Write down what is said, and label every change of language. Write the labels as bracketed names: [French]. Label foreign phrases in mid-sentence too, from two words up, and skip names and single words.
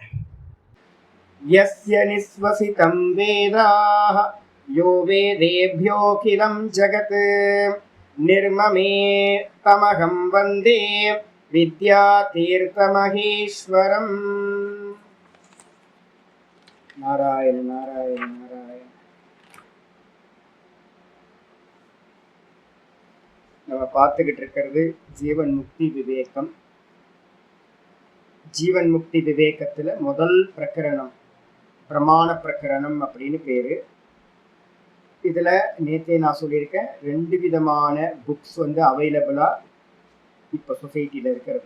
[Sanskrit] यस्य निःश्वसितं वेदाः यो वेदेभ्योऽखिलं जगत् निर्ममे तमहं वन्दे विद्यातीर्थमहेश्वरम्। नारायण नारायण नारायण। [Tamil] நம்ம பார்த்துக்கிட்டு இருக்கிறது ஜீவன் முக்தி விவேகம். ஜீவன் முக்தி விவேகத்தில் முதல் பிரகரணம் பிரமாண பிரகரணம் அப்படின்னு பேர். இதில் நேற்றே நான் சொல்லியிருக்கேன், 2 விதமான [English] books available [Tamil] இப்போ சொசைட்டியில் இருக்கிறது.